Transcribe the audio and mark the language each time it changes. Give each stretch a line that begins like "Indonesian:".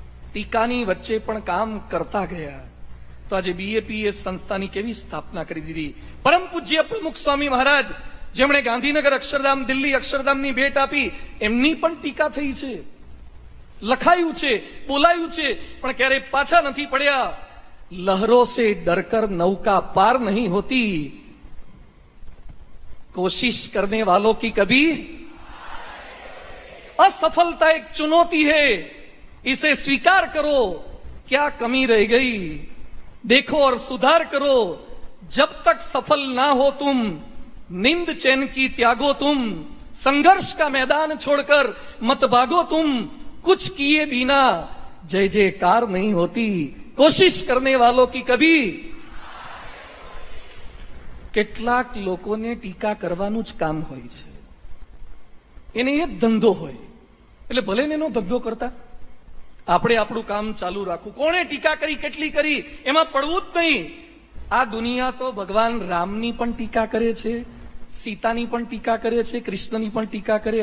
Gujarati: ટીકાની વચ્ચે પણ કામ કરતા ગયા. તો આજે BAPS સંસ્થાની કેવી સ્થાપના કરી દીધી. પરમ પૂજ્ય પ્રમુખ સ્વામી મહારાજ, જેમણે ગાંધીનગર અક્ષરધામ, દિલ્હી અક્ષરધામની ભેટ આપી, એમની પણ ટીકા થઈ છે, લખાયું છે, બોલાયું છે, પણ ક્યારેય પાછા નથી પડ્યા.
Hindi: લહરો સે ડરકર નૌકા પાર નહીં હોતી, कोशिश करने वालों की कभी असफलता एक चुनौती है, इसे स्वीकार करो. क्या कमी रह गई देखो और सुधार करो. जब तक सफल ना हो तुम, निंद चैन की त्यागो तुम, संघर्ष का मैदान छोड़कर मत भागो तुम. कुछ किए बिना जय जयकार नहीं होती, कोशिश करने वालों की कभी.
Gujarati: કેટલાક લોકોને ટીકા કરવાનું જ કામ હોય છે, એને એ ધંધો હોય, એટલે ભલે એનો ધંધો કરતા આપણે આપણું કામ ચાલુ રાખવું. કોણે ટીકા કરી, કેટલી કરી, એમાં પડવું જ નહીં. આ દુનિયા તો ભગવાન રામની પણ ટીકા કરે છે, સીતાની પણ ટીકા કરે છે, કૃષ્ણની પણ ટીકા કરે.